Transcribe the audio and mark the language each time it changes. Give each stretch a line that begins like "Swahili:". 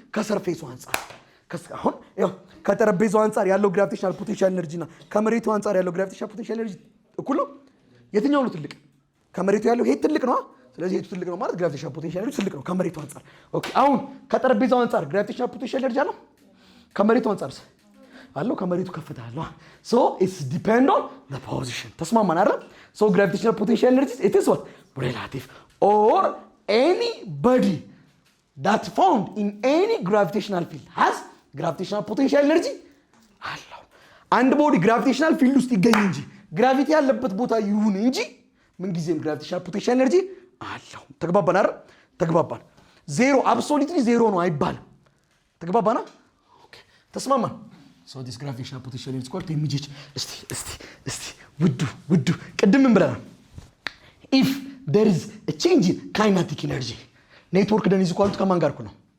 Amharic: ከሰርፌሱ አንፃር አሁን ያው ከጠረጴዛው አንፃር ያለው gravitational potential energy እና ከመሬቱ አንፃር ያለው gravitational potential energy እኩል ነው። የትኛው ነው ትልቅ? ከመሬቱ ያለው ይሄ ትልቅ ነው። ስለዚህ ይሄ ትልቅ ነው ማለት gravitational potential energy ትልቅ ነው ከመሬቱ አንፃር። ኦኬ አሁን ከጠረጴዛው አንፃር gravitational potential energy አለው። ከመሬቱ አንፃር አለው። ከመሬቱ ከፍታ አለው።
English: so it's depend on the position።
Amharic: ተስማማን አይደል?
English: so gravitational potential energy it is what relative or anybody that found in any gravitational field has gravitational potential energy
Amharic: አለው። አንድ ቦዲ gravitational field ውስጥ ይገኝ እንጂ ግራቪቲ ያለበት ቦታ ይሁን እንጂ ምን ጊዜም gravitational potential energy አለው። ተግባባን አይደል? ተግባባን። ዜሮ አብሶሉትሊ ዜሮ ነው አይባልም። ተግባባና ኦኬ ተስማማን።
English: so this gravitational potential energy is called mgh።
Amharic: እስቲ ውዱ ቅድም ምን ብለናል?
English: if there is a change in kinetic energy ኔትወርክ ደን ኢዝ ኢኳል ቱ
Amharic: ከማን ጋር ነው?